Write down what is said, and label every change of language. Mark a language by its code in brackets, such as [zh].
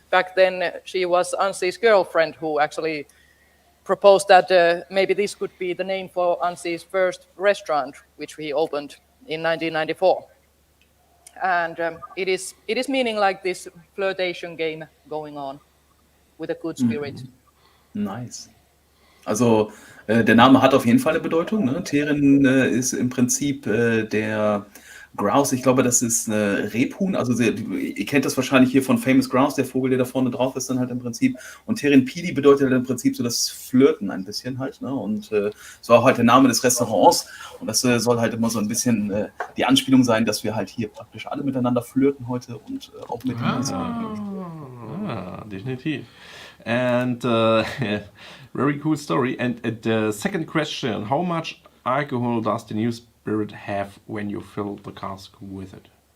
[en] Back then, she was Anssi's girlfriend who actually proposed that maybe this could be the name for Anssi's first restaurant, which he opened in 1994. And it is meaning like this flirtation game going on with a good spirit. Nice. [de] Also der Name hat auf jeden Fall eine Bedeutung. Ne? Teeren ist im Prinzip der Grouse. Ich glaube, das ist eine Rebhuhn. Also ihr kennt das wahrscheinlich hier von Famous Grouse, der Vogel, der da vorne drauf ist dann halt im Prinzip. Und Teerenpeli bedeutet halt im Prinzip so das Flirten ein bisschen halt. Ne? Und so auch halt der Name des Restaurants. Und das soll halt immer so ein bisschen die Anspielung sein, dass wir halt hier praktisch alle miteinander flirten heute und auch mit den definitiv. [en] And very cool story. And the second question, how much alcohol does the new spirit have when you fill the cask with it?